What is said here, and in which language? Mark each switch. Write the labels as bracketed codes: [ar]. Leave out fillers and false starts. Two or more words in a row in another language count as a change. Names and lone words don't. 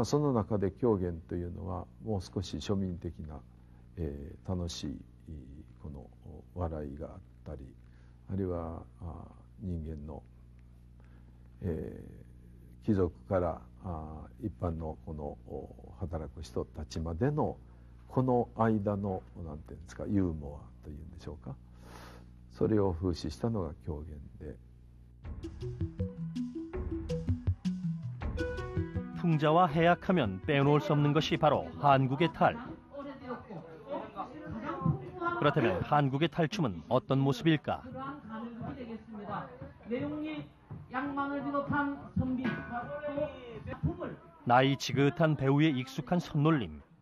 [ja] その中で狂言というのはもう少し庶民的な、楽しいこの笑いがあったり、あるいは人間の、貴族から一般のこの働く人たちまでのこの間のなんていうんですか、ユーモアというんでしょうか、それを風刺したのが狂言で。 [ko] 풍자와 해약하면 빼놓을 수 없는 것이 바로 한국의 탈. 그렇다면 한국의 탈춤은 어떤 모습일까? 나이 지긋한 배우의 익숙한 손놀림.